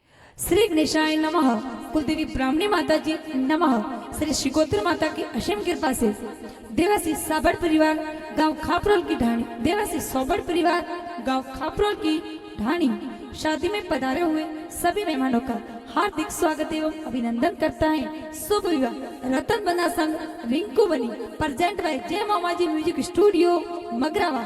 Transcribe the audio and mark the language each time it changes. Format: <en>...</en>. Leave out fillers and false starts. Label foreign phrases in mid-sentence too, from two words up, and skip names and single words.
<sa>श्री गणेशाय नमः।</sa> <hi>कुलदेवी ब्राह्मणी माता जी नमः। श्री शिकोत्र माता की असीम कृपा से देवासी साबड़ परिवार गांव खापरोल की ढाणी, देवासी सोबड़ परिवार गांव खापरोल की ढाणी शादी में पधारे हुए सभी मेहमानों का हार्दिक स्वागत एवं अभिनंदन करता है। शुभ विवाह रतन बना संघ रिंकू बनी</hi> <en>present by</en> <hi>जय मामाजी</hi> <en>music studio</en> <hi>मगरावा।</hi>